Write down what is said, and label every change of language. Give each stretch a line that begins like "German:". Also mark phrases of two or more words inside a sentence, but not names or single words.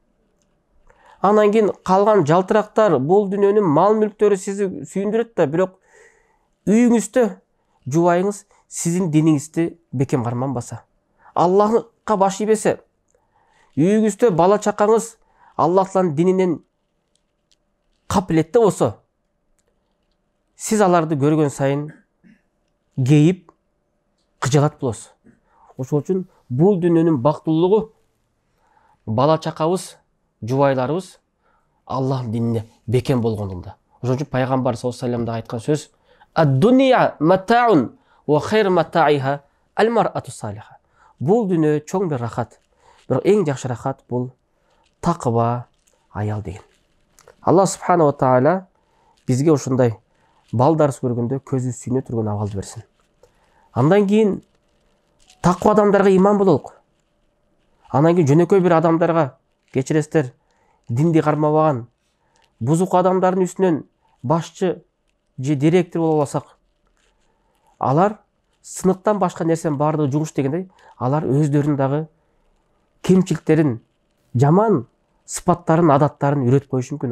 Kyrgyz: Анан кийин калган жалтырактар, бул дүйнөнүн мал мүлктөрү сизди сүйүндүрөт да, бирок үйүңүздө жубайыңыз сиздин диниңизди бекем карманбаса, Аллахка баш ийбесе, үйүңүздө бала чакаңыз Аллахтын дининен капилетте болсо, сиз аларды көргөн сайын кейип, кыжалат болосуз. Ошол үчүн бул дүйнөнүн бактылуулугу бала чакабыз, жубайларыбыз Аллах динине бекем болгондунда. Ошол үчүн пайгамбар
Arabic: صلى الله عليه وسلم
Kyrgyz: айткан сөз:
Arabic: "الدنيا متاع وخير متاعها المرأة الصالحة."
Kyrgyz: Бул дүйнө чоң бир рахат, бирок эң жакшы рахат бул такыба аял деген.
Arabic: الله سبحانه وتعالى
Kyrgyz: бизге ошондой балдарыбыз көргөндө көзү сүйнө турган абалды берсин. Андан кийин таква адамдарга иман бололук. Анан кийин жөнөкөй бир адамдарга, кечиресиздер, динди кармабаган бузук адамдардын үстүнөн башчы же директор боло алсак, алар сыныктан башка нерсенин баардыгы жугуш дегендей, алар өздөрүнүн дагы кемчиликтерин, жаман сыпаттарын, адаттарын үйрөтүп коюшу мүмкүн.